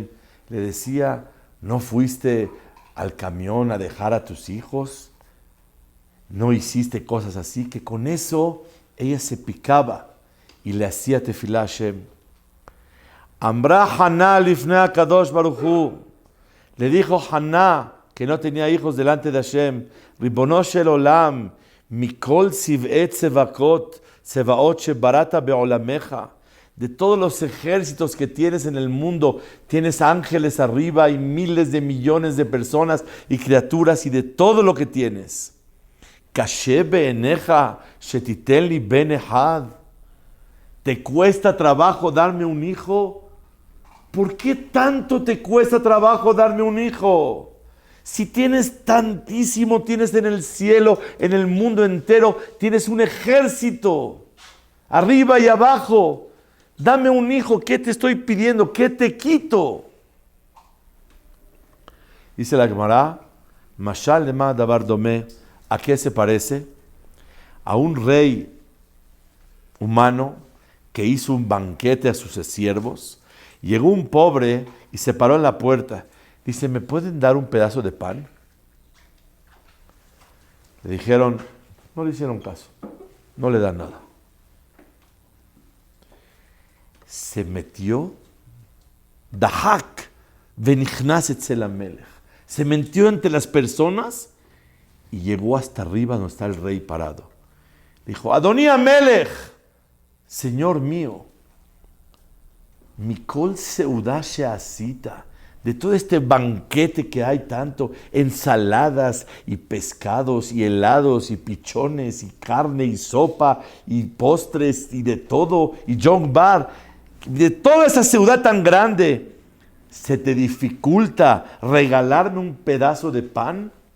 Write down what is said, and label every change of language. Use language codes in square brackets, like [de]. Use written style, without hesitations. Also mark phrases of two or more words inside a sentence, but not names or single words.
[es] Le decía, ¿no fuiste al camión a dejar a tus hijos? ¿No hiciste cosas así? Que con eso ella se picaba y le hacía tefilá a Hashem. [he] אמרה חנה לפני קדוש ברוך הוא. [es] Le dijo Haná, que no tenía hijos delante de Hashem, [he] רבונו של עולם, מכל צבאי צבאות, צבאות שבראת בעולמך. [es] De todos los ejércitos que tienes en el mundo, tienes ángeles arriba y miles de millones de personas y criaturas y de todo lo que tienes. [he] קשה בעיניך שתתן לי בן אחד. [es] ¿Te cuesta trabajo darme un hijo? ¿Por qué tanto te cuesta trabajo darme un hijo? Si tienes tantísimo, tienes en el cielo, en el mundo entero, tienes un ejército, arriba y abajo. Dame un hijo, ¿qué te estoy pidiendo? ¿Qué te quito? Dice la Gemara, [he] משל למה דבר דומה, [es] ¿a qué se parece? A un rey humano que hizo un banquete a sus siervos. Llegó un pobre y se paró en la puerta. Dice, ¿me pueden dar un pedazo de pan? Le dijeron, no le hicieron caso, no le dan nada. Se metió, [he] דחק, ונכנס אצל המלך. [es] Se metió entre las personas y llegó hasta arriba donde está el rey parado. Dijo, [he] אדוני המלך, [es] Señor mío, [he] מכל סעודה שעשית, [es] de todo este banquete que hay tanto, ensaladas y pescados y helados y pichones y carne y sopa y postres y de todo, y John Bar, de toda esa ciudad tan grande, ¿se te dificulta regalarme un pedazo de pan?